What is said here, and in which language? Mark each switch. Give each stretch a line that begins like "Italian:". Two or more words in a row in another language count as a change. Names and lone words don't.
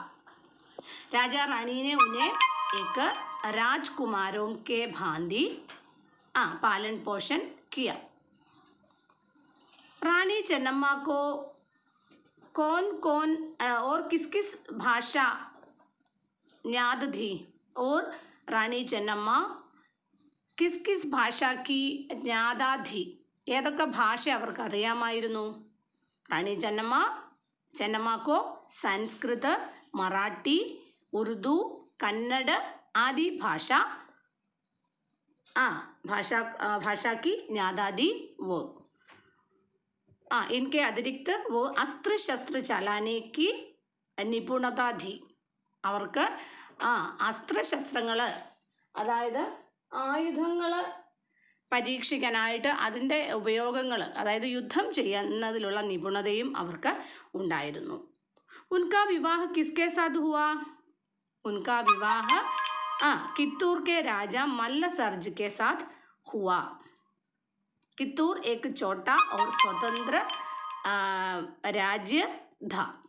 Hindi: राजा रानी ने उन्हें एक राजकुमारों के भांति पालन पोषण किया. रानी चेन्नम्मा को कौन कौन और किस किस भाषा ज्ञात थी? और रानी चेन्नम्मा किस किस भाषा की ज्ञाത थी?
Malayalam: ഏതൊക്കെ ഭാഷ അവർക്ക് അറിയാമായിരുന്നു?
Hindi: റാണി ചെന്നമ്മको संस्कृत, मराठी, उर्दू, कन्नड़ आदि भाषा की ज्ञाता थी वो. इनके अतिरिक्त वो अस्त्र शस्त्र चलाने की निपुणता थी.
Malayalam: അവർക്ക് അസ്ത്രശസ്ത്രങ്ങൾ, അതായത് ആയുധങ്ങൾ പരീക്ഷിക്കാനായിട്ട് അതിൻ്റെ ഉപയോഗങ്ങൾ, അതായത് യുദ്ധം ചെയ്യുന്നതിലുള്ള നിപുണതയും അവർക്ക് ഉണ്ടായിരുന്നു.
Hindi: उनका विवाह किसके साथ हुआ? उनका विवाह कित्तूर के राजा मल्लसर्ज के साथ हुआ. कित्तूर एक छोटा और स्वतंत्र राज्य था.